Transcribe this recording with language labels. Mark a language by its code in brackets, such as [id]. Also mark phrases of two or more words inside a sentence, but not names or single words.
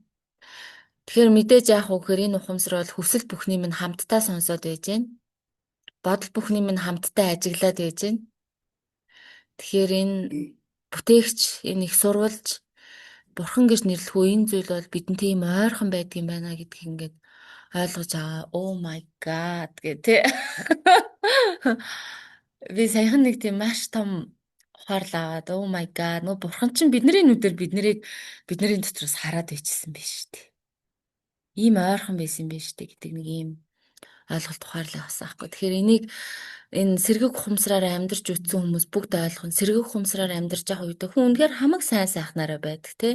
[mn] Тэгэхээр мэдээж яах вэ гэхээр энэ ухамсар бол хүсэл бүхний минь хамтдаа сонсоод байж гэн. Бодол бүхний минь хамтдаа ажиглаад байж гэн. Тэгэхээр энэ бүтээгч, энэ их сурвалж, бурхан гэж нэрлэх үү энэ зүйл бол бидэнд тийм ойрхон байдгийм байна гэдгийг ингээд ойлгож байгаа. [en] Oh my god [mn] гэх тээ. Би саяхан нэг тийм маш том ухаарлаа. [en] Oh my god. [mn] Нөө бурхан чинь бидний нүдээр бидний дотроос хараад байчихсан биш үү? Ийм ойрхон байсан юм биш үү гэдэг нэг ийм ойлголт ухаарлаа авсан аахгүй. Тэгэхээр энийг энэ сэргэг ухамсараар амьдарч үтсэн хүмүүс бүгд ойлгох нь сэргэг ухамсараар амьдарч байгаа үед хүн үнэхээр хамаг сайн сайхнаараа байдаг тий.